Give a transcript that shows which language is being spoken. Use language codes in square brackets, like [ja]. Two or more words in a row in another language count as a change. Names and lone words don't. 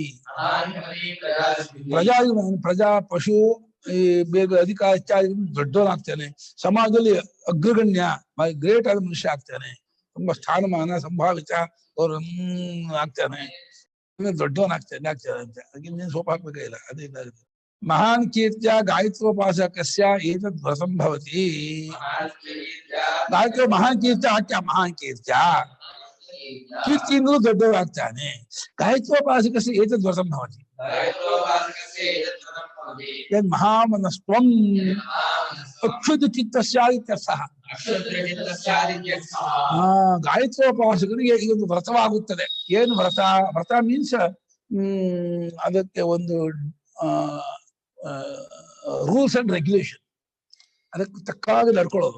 [kn] ಪ್ರಜಾ ಪಶು ಈ ಬೇಗ ಅಧಿಕಾರ ಇತ್ಯಾದಿ ದೊಡ್ಡವನಾಗ್ತಾನೆ. ಸಮಾಜದಲ್ಲಿ ಅಗ್ರಗಣ್ಯ, ಗ್ರೇಟ್ ಆದ ಮನುಷ್ಯ ಆಗ್ತಾನೆ. ತುಂಬಾ ಸ್ಥಾನಮಾನ ಸಂಭಾವಿತ ಅವರು ಆಗ್ತಾನೆ, ದೊಡ್ಡವನಾಗ್ತಾನೆ ಆಗ್ತಾನೆ ಅಂತ. ಅದಕ್ಕೆ ಸೋಪ ಹಾಕ್ಬೇಕಾಗಿಲ್ಲ, ಅದೇ ಇದಾಗುತ್ತೆ. [sa] ಮಹಾನ್ ಕೀರ್ತ್ಯ ಗಾಯತ್ರೋಪಾಸಕಸ್ಯ ಏತದ್ ವ್ರತಂ ಭವತಿ. [kn] ಗಾಯತ್ರಿ [sa] ಮಹಾನ್ ಕೀರ್ತ್ಯ [kn] ಹಾಕ್ಯ, [sa] ಮಹಾನ್ ಕೀರ್ತ್ಯ [kn] ಕೀರ್ತಿಯಿಂದಲೂ ದೊಡ್ಡವರಾಗ್ತಾನೆ. [sa] ಗಾಯತ್ರೋಪಾಸಕಸ್ಯ ಏತದ್ ವ್ರತಂ ಭವತಿ. ಯದ್ ಮಹಾಮನಸ್ತ್ವಂ ಅಕ್ಷುತ ಚಿತ್ತಸ್ಯ ಇತ್ಯರ್ಥಃ. [kn] ಗಾಯತ್ರೋಪಾಸಕರಿಗೆ ಇದೊಂದು ವ್ರತವಾಗುತ್ತದೆ. ಏನು ವ್ರತ? ವ್ರತ ಮೀನ್ಸ್ ಅದಕ್ಕೆ ಒಂದು [en] rules and regulation, [kn] ಅದಕ್ಕೆ ತಕ್ಕಾಗಿ ನಡ್ಕೊಳ್ಳೋದು.